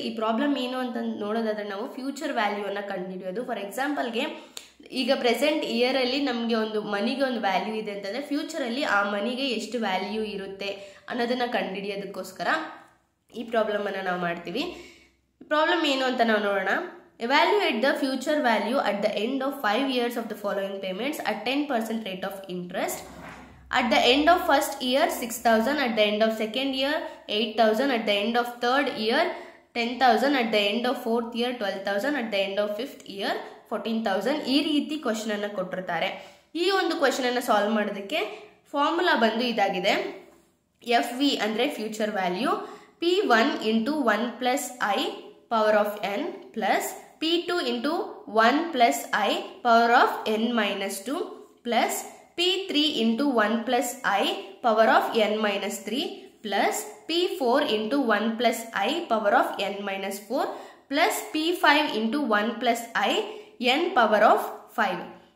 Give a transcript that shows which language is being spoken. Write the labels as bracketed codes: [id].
[kn] ಈ ಪ್ರಾಬ್ಲಮ್ ಏನು ಅಂತ ನೋಡೋದಾದ್ರೆ ನಾವು ಫ್ಯೂಚರ್ ವ್ಯಾಲ್ಯೂ ಅನ್ನ ಕಂಡುಹಿಡಿಯೋದು. ಫಾರ್ ಎಕ್ಸಾಂಪಲ್ಗೆ ಈಗ ಪ್ರೆಸೆಂಟ್ ಇಯರ್ ಅಲ್ಲಿ ನಮಗೆ ಒಂದು ಮನಿಗೆ ಒಂದು ವ್ಯಾಲ್ಯೂ ಇದೆ ಅಂತಂದ್ರೆ ಫ್ಯೂಚರ್ ಅಲ್ಲಿ ಆ ಮನಿಗೆ ಎಷ್ಟು ವ್ಯಾಲ್ಯೂ ಇರುತ್ತೆ ಅನ್ನೋದನ್ನ ಕಂಡುಹಿಡಿಯೋದಕ್ಕೋಸ್ಕರ ಈ ಪ್ರಾಬ್ಲಮ್ ಅನ್ನ ನಾವು ಮಾಡ್ತೀವಿ. ಪ್ರಾಬ್ಲಮ್ ಏನು ಅಂತ ನಾವು ನೋಡೋಣ. [en] Evaluate the future value at the end of 5 years of the following payments at 10% rate of interest. At the end of first year 6,000, at the end of second year 8,000, at the end of third year 10,000, at the end of fourth year 12,000, at the end of fifth year 14,000. [kn] ಈ ರೀತಿ question ಅನ್ನ ಕೊಟ್ಟಿರ್ತಾರೆ. ಈ ಒಂದು question ಅನ್ನ solve ಮಾಡೋದಕ್ಕೆ formula ಬಂದು ಇದಾಗಿದೆ. [en] FV ಅಂದ್ರೆ future value, P1 into 1 plus I power of n plus P2 into 1 plus I power of n minus 2 plus P3 into 1 plus I power of n minus 3 plus P4 into 1 plus I power of n minus 4 plus P5 into 1 plus I n power of 5.